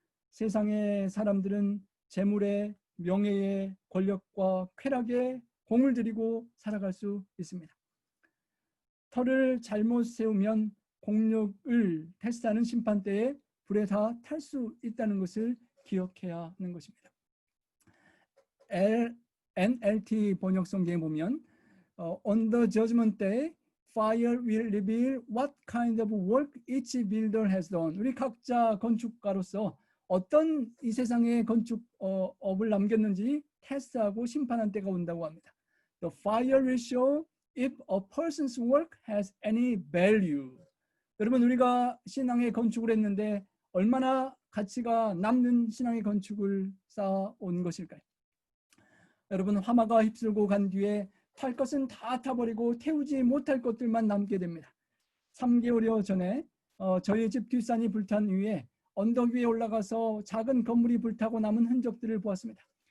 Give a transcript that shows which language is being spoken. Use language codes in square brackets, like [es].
[ko] 세상의 사람들은 재물에, 명예에, 권력과 쾌락에 공을 들이고 살아갈 수 있습니다. 터를 잘못 세우면 공력을 테스트하는 심판대에 불에 다 탈 수 있다는 것을 기억해야 하는 것입니다. NLT 번역 성경에 보면 [en] On the judgment day, fire will reveal what kind of work each builder has done. [ko] 우리 각자 건축가로서 어떤 이 세상에 건축업을 남겼는지 테스트하고 심판한 때가 온다고 합니다. [en] The fire will show if a person's work has any value. [ko] 여러분, 우리가 신앙의 건축을 했는데 얼마나 가치가 남는 신앙의 건축을 쌓아온 것일까요? 여러분, 화마가 휩쓸고 간 뒤에 탈 것은 다 타버리고 태우지 못할 것들만 남게 됩니다. 3개월여 전에 저희 집 뒷산이 불탄 이후에 언덕 위에 올라가서 작은 건물이 불타고 남은 흔적들을 보았습니다.